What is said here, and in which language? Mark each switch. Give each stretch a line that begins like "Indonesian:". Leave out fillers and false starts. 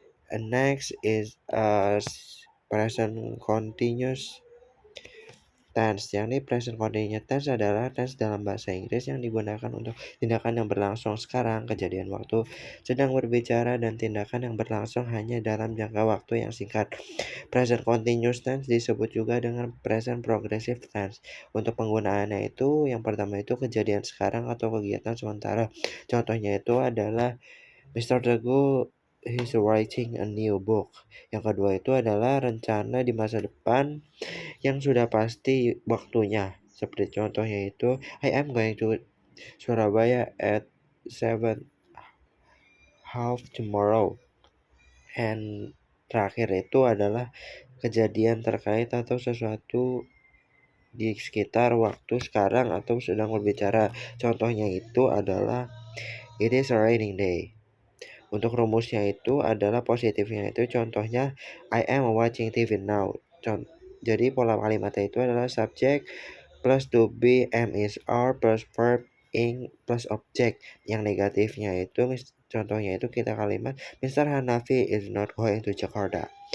English: And next is present continuous tense.
Indonesian: Yang ini present continuous tense adalah tense dalam bahasa Inggris yang digunakan untuk tindakan yang berlangsung sekarang, kejadian waktu sedang berbicara, dan tindakan yang berlangsung hanya dalam jangka waktu yang singkat. Present continuous tense disebut juga dengan present progressive tense. Untuk penggunaannya itu, yang pertama itu kejadian sekarang atau kegiatan sementara. Contohnya itu adalah Mr.
English: Teguh is writing a new book.
Indonesian: Yang kedua itu adalah rencana di masa depan yang sudah pasti waktunya. Seperti contohnya itu,
English: I am going to Surabaya at 7:30 tomorrow.
Indonesian: And terakhir itu adalah kejadian terkait atau sesuatu di sekitar waktu sekarang atau sedang berbicara. Contohnya itu adalah
English: it is a raining day.
Indonesian: Untuk rumusnya itu adalah positifnya itu contohnya
English: I am watching TV now.
Indonesian: Jadi pola kalimatnya itu adalah subject plus to be, am is are plus verb ing plus object. Yang negatifnya itu contohnya itu kita kalimat Mr.
English: Hanafi is not going to Jakarta.